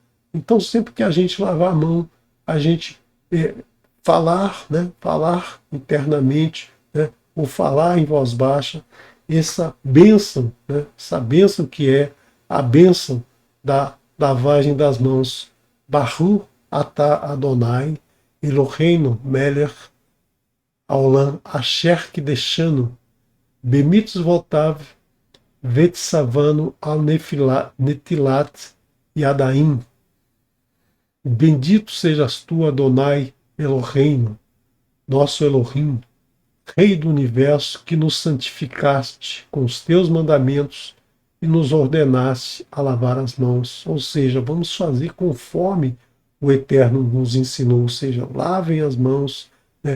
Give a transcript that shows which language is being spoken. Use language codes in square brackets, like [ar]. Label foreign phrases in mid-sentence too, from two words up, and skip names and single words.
[pt] Então, sempre que a gente lavar a mão, a gente falar, né, falar internamente, né, ou falar em voz baixa, essa bênção, né, essa bênção que é a bênção da lavagem das mãos. [he] ברוך אתה אדוני אלוהינו מלך העולם אשר קדשנו, במצוותיו וצוונו על נטילת ידיים. [pt] Bendito sejas tu, [he] אדוני אלוהינו, [pt] nosso Elohim, Rei do Universo, que nos santificaste com os teus mandamentos e nos ordenaste a lavar as mãos. Ou seja, vamos fazer conforme o Eterno nos ensinou, ou seja, lavem as mãos, né?